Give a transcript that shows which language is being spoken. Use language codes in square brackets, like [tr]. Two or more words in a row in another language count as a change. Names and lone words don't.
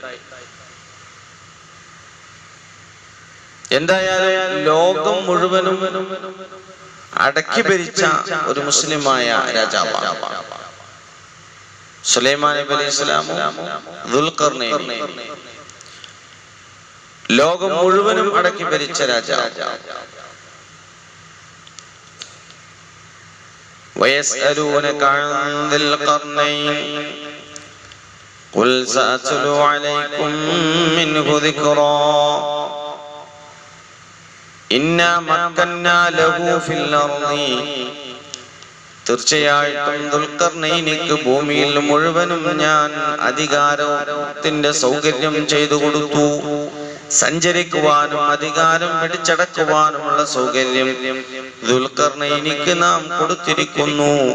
[ml] എന്തായാലും ലോകം മുഴുവനും അടക്കി ഭരിച്ച ഒരു മുസ്ലിമായ രാജാവാണ്. സുലൈമാൻ നബി അലൈഹിസ്സലാമും ദുൽഖർനൈൻ ലോകം മുഴുവനും അടക്കി ഭരിച്ച രാജാവ്. [ar] ويسألونك عن ذي القرنين قل سأتلو عليكم منه ذكرا إنا مكنا له في الأرض [ml] തീർച്ചയായിട്ടും ദുൽഖർനൈനിക്ക് ഭൂമിയിൽ മുഴുവനും ഞാൻ അധികാരത്തിന്റെ സൗകര്യം ചെയ്തു കൊടുത്തു. സഞ്ചരിക്കുവാനും അധികാരം പിടിച്ചടക്കുവാനുമുള്ള സൗകര്യം ദുൽഖർനൈനിക്ക് നാം കൊടുത്തിരിക്കുന്നു.